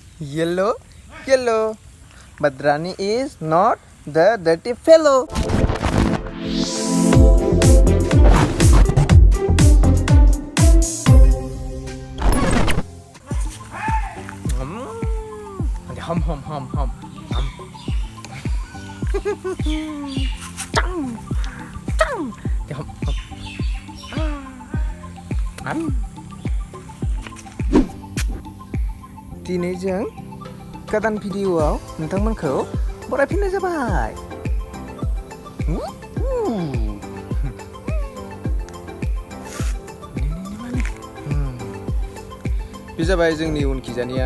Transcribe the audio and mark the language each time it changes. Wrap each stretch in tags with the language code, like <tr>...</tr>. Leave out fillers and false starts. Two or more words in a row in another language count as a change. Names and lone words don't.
<en>Yellow, yellow. But Rani is not the dirty fellow. Hum, hum, hum, hum. Chang, chang. Hum, hum.</en> <brx>दिनै जों गोदान भिडिअआव नोंथांमोनखौ बरायफिननाय जाबाय। बे जाबाय जोंनि उनखिजानिया।</brx>